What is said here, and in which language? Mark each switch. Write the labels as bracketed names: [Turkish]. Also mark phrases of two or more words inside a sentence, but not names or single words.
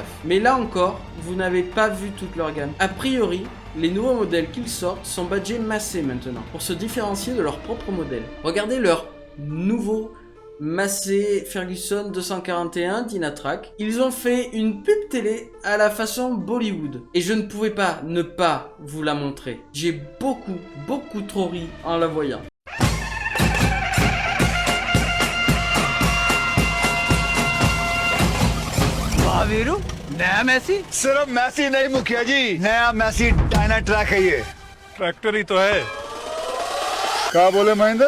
[French] Mais là encore, vous n'avez pas vu toute leur gamme. A priori, les nouveaux modèles qu'ils sortent sont badgés Massey maintenant, pour se différencier de leur propre modèle. Regardez leur nouveau Massey Ferguson 241 Dynatrac. Ils ont fait une pub télé à la façon Bollywood. Et je ne pouvais pas ne pas vous la montrer. J'ai beaucoup trop ri en la voyant. [Hindi] वीरू नया मैसी सिर्फ मैसी नहीं मुखिया जी, नया मैसी डायनाट्रैक है ये। ट्रैक्टर ही तो है। क्या बोले महेंद्र?